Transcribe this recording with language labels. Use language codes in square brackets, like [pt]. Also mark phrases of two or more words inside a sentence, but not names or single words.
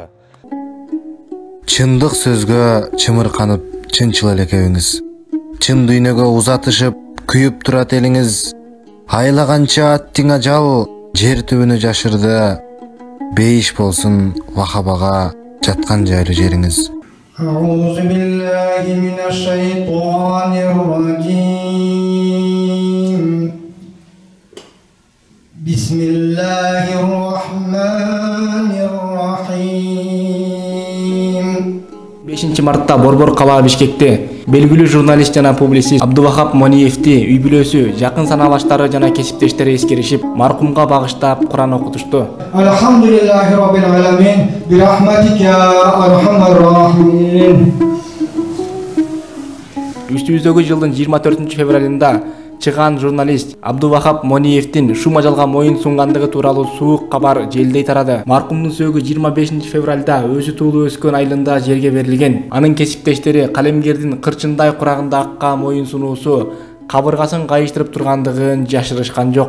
[ky] Чындык сөзгө чымырканып чынчыл эле экебиңиз. Чын дүйнөгө узатышып, күйүп турат элиңиз. Айлаганча аттиң ажал жер түбүнө жашырды. Бейиш болсун вахабага жаткан жайлы жериңиз. [ar] أعوذ بالله من الشيطان الرجيم. بسم الله الرحمن الرحيم. [ky] 5 мартта Борбор калаа Бишкекте белгилүү журналист жана публицист Абдувахап Мониевти үй бүлөсү, жакын санаалаштары жана кесиптештери эскеришип, маркумга багыштап Куран окутушту. [ar] الحمد لله رب العالمين، برحمتك يا أرحم الراحمين. [ky] Үстүбүздөгү жылдын 24 февралында чыган журналист Абдувахап Мониевтин шум ажалга моюн сунгандыгы тууралуу суук кабар желдей тарады. Маркумдун сөөгү 25 февралда өзү туулуп өскөн айылында жерге берилген. Анын кесиптештери калемгердин кырчындай курагында акка моюн сунуусу кабыргасын кайыштырып тургандыгын жашырышкан жок.